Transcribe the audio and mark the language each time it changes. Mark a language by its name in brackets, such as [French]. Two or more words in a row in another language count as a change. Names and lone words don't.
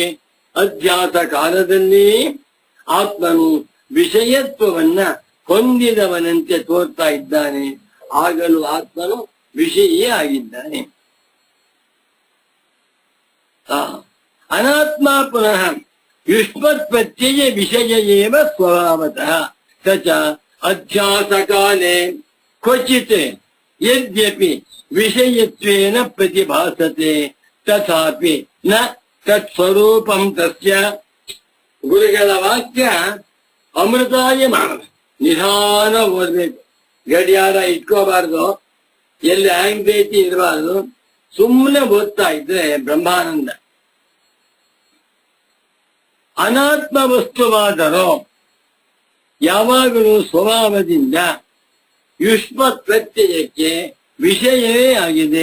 [Kannada] ಅಧ್ಯಾಸ ಕಾಲದಲ್ಲಿ ಆತ್ಮನು ವಿಷಯತ್ವವನ್ನ ಹೊಂದಿದವನಂತೆ ತೋರ್ತಾ ಇದ್ದಾನೆ, ಆಗಲೂ ಆತ್ಮನು ವಿಷಯಿಯೇ ಆಗಿದ್ದಾನೆ. [Sanskrit] ಅನಾತ್ಮ ಪುನಃ ಯುಷ್ಮತ್ ಪ್ರತ್ಯಯ ವಿಷಯ ಏವ ಸ್ವಭಾವತಃ. ತಚ ಅಧ್ಯಾಸ ಕಾಲೇ ಕ್ವಚಿತ್ ಯದ್ಯಪಿ ವಿಷಯತ್ವೇನ ಪ್ರತಿಭಾಸತೆ ತಥಾಪಿ ನ ತತ್ಸ್ವರೂಪಂ ತಸ್ಯ. [Kannada] ಗುರುಗಳ ವಾಕ್ಯ ಅಮೃತಾಯಮಾನ. ನಿಧಾನ ಓದ್ಬೇಕು, ಗಡಿಯಾರ ಇಟ್ಕೋಬಾರ್ದು, ಎಲ್ಲಿ ಆಂಗ್ಸೈಟಿ ಇರಬಾರ್ದು. ಸುಮ್ಮನೆ ಓದ್ತಾ ಇದ್ರೆ ಬ್ರಹ್ಮಾನಂದ. ಅನಾತ್ಮ ವಸ್ತುವಾದರೂ ಯಾವಾಗಲೂ ಸ್ವಭಾವದಿಂದ ಯುಷ್ಮತ್ ಪ್ರತ್ಯಯಕ್ಕೆ ವಿಷಯವೇ ಆಗಿದೆ.